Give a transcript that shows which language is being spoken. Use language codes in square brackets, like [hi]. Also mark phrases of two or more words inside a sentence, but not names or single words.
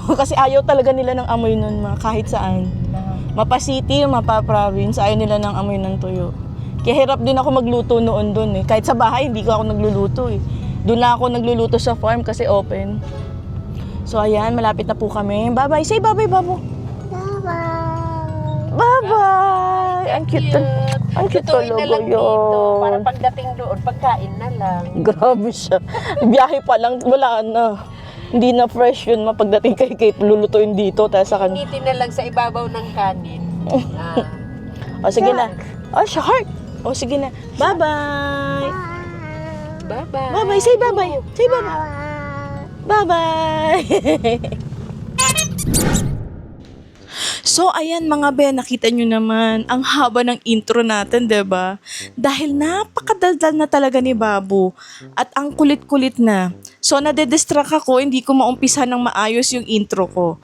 [tl] Kasi ayaw talaga nila ng amoy nun, kahit saan. Mapa city, mapa province, ayaw nila ng amoy ng tuyo. Kaya hirap din ako magluto noon doon eh. Kahit sa bahay, hindi ko ako nagluluto eh. Doon lang ako nagluluto sa farm kasi open. So ayan, malapit na po kami. [en] Bye-bye. Say bye-bye, Babu. Bye-bye. Bye-bye. [tl] Ang cute. Ang cute Tutuin na talaga lang dito. Para yun. pagdating doon, pagkain na lang. Grabe siya. Biyahe pa lang, wala na. Hindi na fresh yun mapagdating kay Kate. Lulutuin dito. Tapos sa kanya. Initin na lang sa ibabaw ng kanin. O sige na. Oh, shark. O sige na. [en] Bye-bye. Bye-bye. Bye-bye. Say bye-bye. Say bye-bye. Bye-bye. [tl] So, ayan mga be, nakita nyo naman, ang haba ng intro natin, 'di ba? Dahil napakadaldal na talaga ni Babu at ang kulit-kulit na. So, nade-distract ako, hindi ko maumpisa ng maayos yung intro ko.